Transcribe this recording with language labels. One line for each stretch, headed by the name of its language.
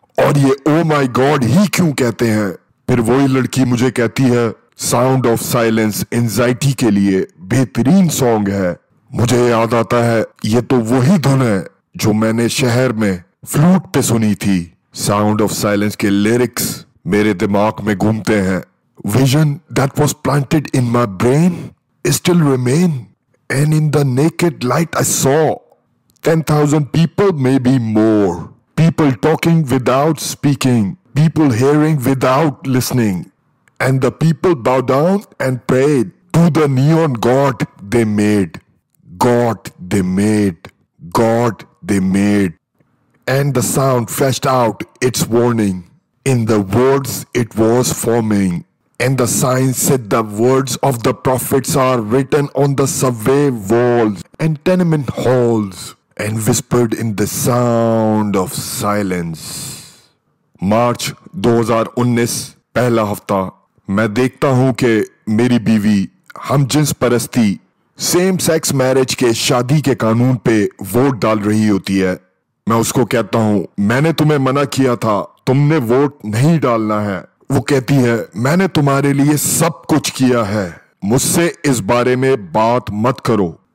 Hindi: और ये
English: oh my god
Hindi: ही क्यों कहते हैं? फिर वही लड़की मुझे कहती है, साउंड ऑफ साइलेंस एंजाइटी के लिए बेहतरीन सॉन्ग है। मुझे याद आता है ये तो वही धुन है जो मैंने शहर में फ्लूट पे सुनी थी। साउंड ऑफ साइलेंस के लिरिक्स मेरे दिमाग में घूमते हैं।
English: Vision that was planted in my brain still remain, and in the naked light I saw 10,000 people, maybe more. People talking without speaking, people hearing without listening. And the people bowed down and prayed to the neon god they made. God they made. God they made. And the sound flashed out its warning. In the words it was forming. And the sign said the words of the prophets are written on the subway walls and tenement halls and whispered in the sound of silence.
Hindi: मार्च 2019, पहला हफ्ता। मैं देखता हूँ कि मेरी बीवी हम jeans परस्ती, सेम सेक्स मैरिज के शादी के कानून पे वोट डाल रही होती है। मैं उसको कहता हूँ, मैंने तुम्हें मना किया था, तुमने वोट नहीं डालना है। वो कहती है मैंने तुम्हारे लिए सब कुछ किया है, मुझसे इस बारे में बात मत करो।